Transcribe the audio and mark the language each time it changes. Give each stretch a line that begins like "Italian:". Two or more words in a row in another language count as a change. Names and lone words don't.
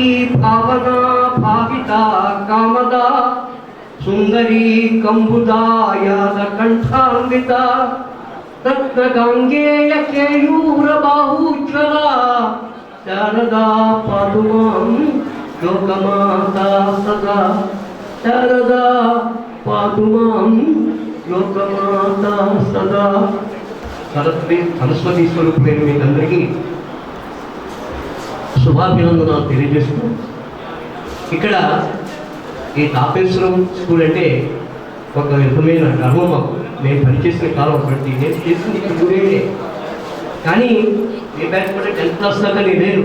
Sanskrit: भावना भाविता कामदा सुंदरी कंबुदा यादकंठान्विता रत्नगांगेय केयूरबाहुज्ज्वला शारदा पातु मां लोकमाता सदा शारदा पातु मां लोकमाता सदा
Telugu: సరస్వతీ స్వరూపులైన మీకందరికీ శుభాభినందనలు తెలియజేస్తూ ఇక్కడ ఈ తాపేశ్వరం స్కూల్ అంటే ఒక విధమైన గర్వం మాకు. నేను పనిచేసిన కాలం బట్టి నేను చేసింది ఇక్కడ ఊరేనే. కానీ ఏ బ్యాచ్ కూడా 10th క్లాస్ దాకా నేను లేను.